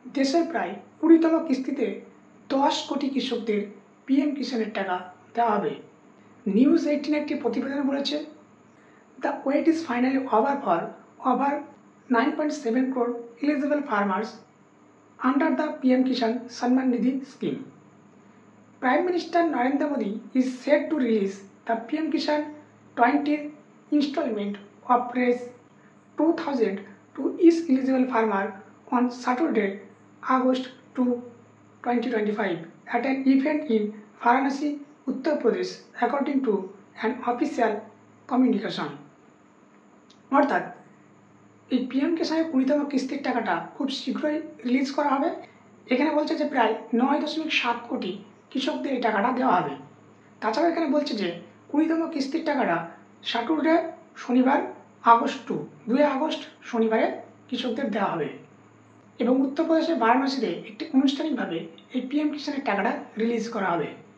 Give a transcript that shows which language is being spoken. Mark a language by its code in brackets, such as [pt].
[bn] দেশের প্রায় 20তম কিস্তিতে 10 কোটি কৃষকদের পিএম কিষাণের টাকা দেওয়া হবে। [en] news 18 [bn] একটি প্রতিবেদন বলেছে, [en] The wait is finally over for over 9.7 crore eligible farmers under the PM Kishan Samman Nidhi scheme. Prime Minister Narendra Modi is set to release the PM Kishan 20th installment of Rs 2,000 to each eligible farmer on Saturday, August 2, 2025 at an event in Varanasi, Uttar Pradesh, according to an official communication. [bn] অর্থাৎ এই PM কিষাণের 20তম কিস্তির টাকাটা খুব শীঘ্রই release করা হবে। এখানে বলছে যে প্রায় 9.7 কোটি কৃষকদের এই টাকাটা দেওয়া হবে। তাছাড়া এখানে বলছে যে 20তম কিস্তির টাকাটা স্যাটারডে শনিবার আগস্ট 2 আগস্ট শনিবারে কৃষকদের দেওয়া হবে এবং উত্তরপ্রদেশের বারাণসীতে একটি আনুষ্ঠানিকভাবে এই পিএম কিষাণের টাকাটা রিলিজ করা হবে।